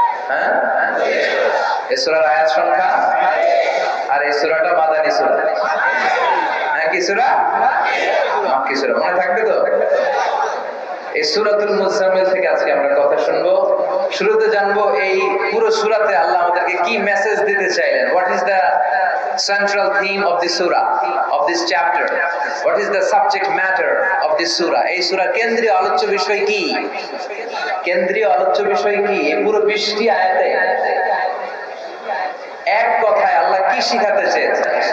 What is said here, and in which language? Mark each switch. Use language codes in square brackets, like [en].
[bn] হ্যাঁ, এই সূরার আয়াত সংখ্যা, আর এই সূরাটা মাদানী সূরা। হ্যাঁ, কি সূরা? মাক্কি সূরা। মনে থাকবে তো? এই সূরাতুল মুজাম্মিল থেকে আজকে আমরা কথা শুনবো। শুরুতে জানবো এই পুরো সূরাতে আল্লাহ আমাদেরকে কি মেসেজ দিতে চাইলেন। [en] What is the central theme of the surah, of this chapter? What is the subject matter of this surah? [bn] এই সূরা কেন্দ্রীয় আলোচ্য বিষয় কি? কেন্দ্রীয় আলোচ্য বিষয় কি? এই পুরো 20টি আয়াতে এক কথায় আল্লাহ কি শিখাতে চেয়েছেন?